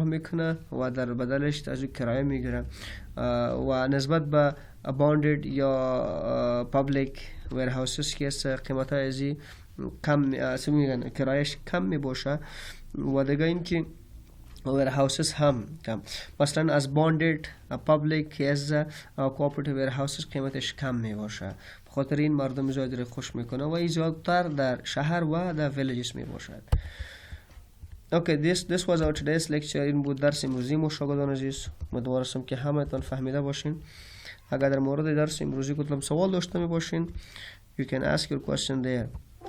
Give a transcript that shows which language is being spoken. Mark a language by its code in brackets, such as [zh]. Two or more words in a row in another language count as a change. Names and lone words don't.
[fa] میکنه و در بدلش از کرایه میگیره و نسبت به abandoned یا [en] public warehouses [fa] که است قیمت ازی کم میگن کرایش کم می باشه و دیگه این که warehouses هم کم، مثلا از [en] bonded public [fa] از [en] cooperative warehouses [fa] قیمتش کم می باشه، بخاطر این مردم زیاد رو خوش میکنه و زیادتر در شهر و در villages می باشد. [en] Okay, this was our today's lecture. [fa] این بود درس امروزی ما شاگردان عزیز. امیدوارم که همتون فهمیده باشین. اگر در مورد درس امروزی کدام سوال داشته می باشین [en] you can ask your question there.